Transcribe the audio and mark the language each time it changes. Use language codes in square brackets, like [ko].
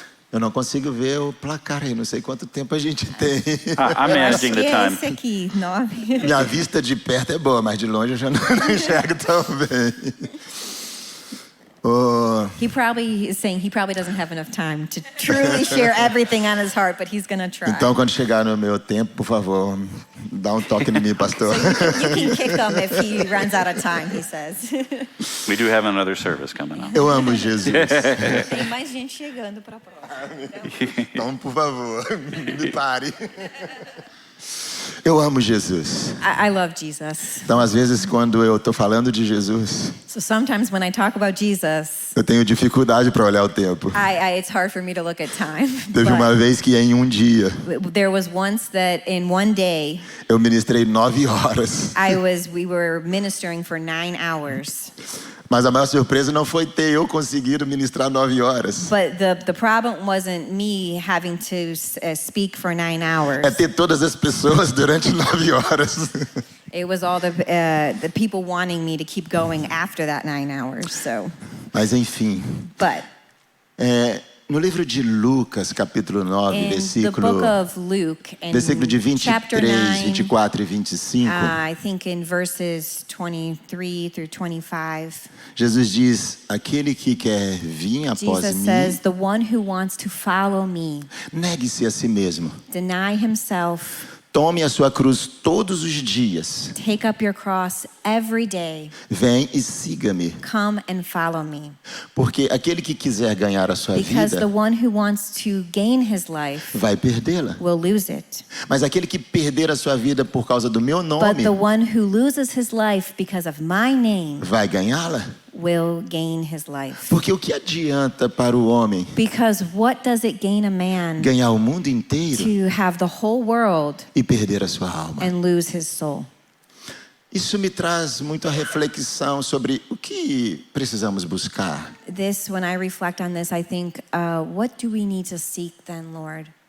[pt] Eu não consigo ver o placar aí, não sei quanto tempo a gente tem. [en] I'm managing the time. [pt] Esse aqui, 9. Minha vista de perto é boa, mas de longe eu já não enxergo tão bem. [en] Oh, He probably is saying he probably doesn't have enough time to truly share everything on his heart, but he's going to try. [pt] então, quando chegar no meu tempo, por favor, dá um toque em mim, pastor. [en] You can kick him if he runs out of time, he says. We do have another service coming up. [pt] Eu amo Jesus. Tem mais gente chegando para a prova. Então, por favor, me pare. Eu amo Jesus. [en] I love Jesus. [pt] Então, às vezes, quando eu estou falando de Jesus, [en] So sometimes when I talk about Jesus, [pt] eu tenho dificuldade para olhar o tempo. [en] it's hard for me to look at time. [pt] Teve uma vez que em um dia, [en] But there was once that in one day, [pt] eu ministrei 9 horas. [en] we were ministering for 9 hours. [pt] Mas a maior surpresa não foi ter eu conseguido ministrar 9 horas. [en] But the problem wasn't me having to speak for 9 hours. [pt] É ter todas as pessoas durante 9 horas. [en] It was all the people wanting me to keep going after that 9 hours. So, [pt] Mas enfim, [en] but [pt] no livro de Lucas, capítulo 9, [en] in the [pt] versículo [en] book of Luke, in [pt] de [en] chapter [pt] 23, [en] 9, [pt] 24 e 25, [en] I think in verses 23 through 25, [pt] Jesus diz: aquele que quer vir após [en] Jesus [pt] mim, [en] says, "The one who wants to follow me, [pt] negue-se a si mesmo. [en] deny himself, [pt] Tome a sua cruz todos os dias. [en] take up your cross every day, [pt] Vem e siga-me. [en] come and follow me." [pt] Porque aquele que quiser ganhar a sua [en] Because the [pt] vida, [en] one who wants to gain his life [pt] vai perdê-la. [en] will lose it. [pt] Mas aquele que perder a sua vida por causa do meu [en] But [pt] nome, [en] the one who loses his life because of my name [pt] vai ganhá-la. [en] will gain his life. [pt] Porque o que adianta para o homem [en] Because what does it gain a man [pt] ganhar o mundo inteiro [en] to have the whole world [pt] e perder a sua alma? [en] and lose his soul? [pt] Isso me traz muito a reflexão sobre o que precisamos buscar. [en] When I reflect on this, I think, what do we need to seek then, Lord?